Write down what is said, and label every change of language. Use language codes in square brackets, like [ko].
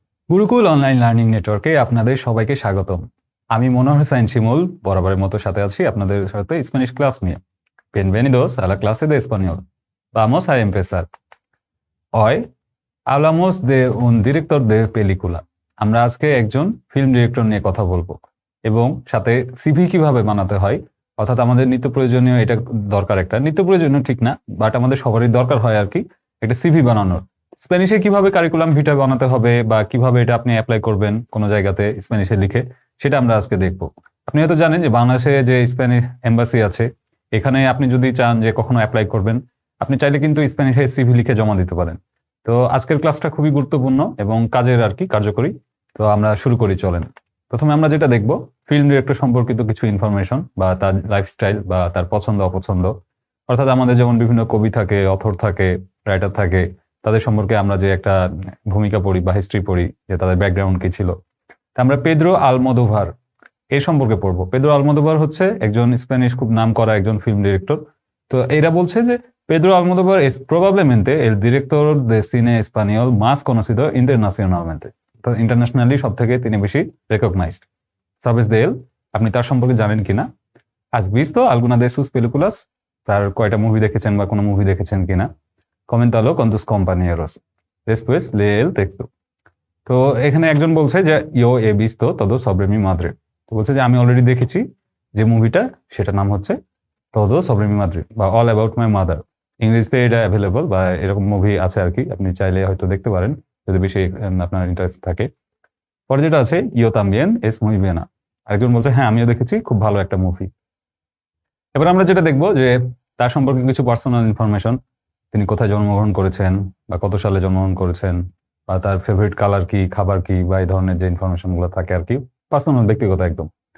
[bn] Gurukul online learning নেটওয়ার্কে আপনাদের সবাইকে স্বাগতম। আমি হসাইন শিমুল, বরাবরের মতো সাথে আছি আপনাদের সাথে স্প্যানিশ ক্লাস নিয়ে। [es] Bienvenidos a la clase de español. Vamos a empezar. Hoy hablamos de un director de película. [bn] আমরা আজকে একজন ফিল্ম ডিরেক্টর নিয়ে কথা বলবো এবং সাথে সিভি কিভাবে বানাতে হয়, অর্থাৎ আমাদের নিত্য প্রয়োজনীয় এটা দরকার, একটা নিত্য প্রয়োজনীয় ঠিক না, বাট আমাদের সবারই দরকার হয় আর কি একটা সিভি বানানোর। স্প্যানিশে কিভাবে কারিকুলাম ভিটা বানাতে হবে বা কিভাবে এটা আপনি অ্যাপ্লাই করবেন কোনো জায়গাতে স্প্যানিশে লিখে, সেটা আমরা আজকে দেখব। আপনি হয়তো জানেন যে বাংলাদেশে যে স্প্যানিশ এম্বাসি আছে, এখানে আপনি যদি চান যে কখনো অ্যাপ্লাই করবেন, আপনি চাইলে কিন্তু স্প্যানিশে সিভি লিখে জমা দিতে পারেন। তো আজকের ক্লাসটা খুবই গুরুত্বপূর্ণ এবং কাজের আর কি কার্যকরী। তো আমরা শুরু করি, চলেন। প্রথমে আমরা যেটা দেখব, ফিল্ম ডিরেক্টর সম্পর্কিত কিছু ইনফরমেশন বা তার লাইফস্টাইল বা তার পছন্দ অপছন্দ, অর্থাৎ আমাদের যেমন বিভিন্ন কবি থাকে, অথর থাকে, রাইটার থাকে, তাদের সম্পর্কে আমরা যে একটা ভূমিকা পড়ি বা হিস্ট্রি পড়ি যে তাদের ব্যাকগ্রাউন্ড কি ছিল। আমরা পেদ্রো আলমোদোভার এর সম্পর্কে পড়বো। পেদ্রো আলমোদোভার হচ্ছে একজন স্প্যানিশ খুব নামকরা একজন ফিল্ম ডিরেক্টর। তো এরা বলছে যে [es] Pedro Almodóvar es probablemente el director de cine español más conocido internacionalmente. [bn] তো ইন্টারন্যাশনালি সব থেকে তিনি বেশি রেকগনাইজড। [es] সাবেস দে এল, [bn] আপনি তার সম্পর্কে জানেন কিনা? [es] has visto alguna de sus películas? [bn] তার কয়টা মুভি দেখেছেন বা কোনো মুভি দেখেছেন কিনা? [es] Coméntalo con tus compañeros. Después lee el texto. [bn] তো এখানে একজন বলছে যে [es] yo he visto todo sobre mi madre. [bn] তো বলছে যে আমি অলরেডি দেখেছি যে মুভিটা, সেটার নাম হচ্ছে todo sobre mi madre বা all about my mother। ইংরেজিতে এটা অ্যাভেলেবল বা এরকম মুভি আছে আর কি, আপনি চাইলে হয়তো দেখতে পারেন যদি বেশি আপনার ইন্টারেস্ট থাকে। পরে যেটা আছে [es] yo también es muy buena। [bn] আরেকজন বলছে হ্যাঁ আমিও দেখেছি, খুব ভালো একটা মুভি। এবার আমরা যেটা দেখবো যে তার সম্পর্কে কিছু পার্সোনাল ইনফরমেশন, তিনি কোথায় জন্মগ্রহণ করেছেন বা কত সালে জন্মগ্রহণ করেছেন বা তার ফেভারিট কালার কি, খাবার কি, বা এই ধরনের যে ইনফরমেশন গুলো থাকে আর কি, পার্সোনাল ব্যক্তিগত একদম।